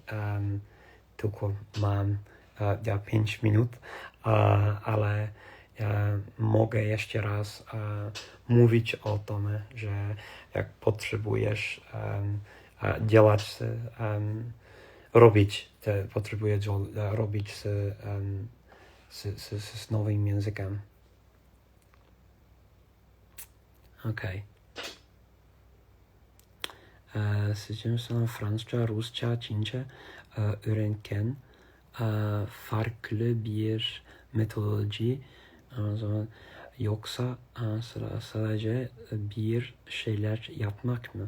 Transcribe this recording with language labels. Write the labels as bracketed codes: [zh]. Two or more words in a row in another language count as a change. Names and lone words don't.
[pl] Tylko mam 5 minut, ale mogę jeszcze raz mówić o tym, że jak potrzebujesz działać, potrzebujesz robić z nowym językiem. Okay. [tr] Sizce Fransızca, Rusça, Çince öğrenirken farklı bir metodoloji yoksa sadece bir şeyler yapmak mı?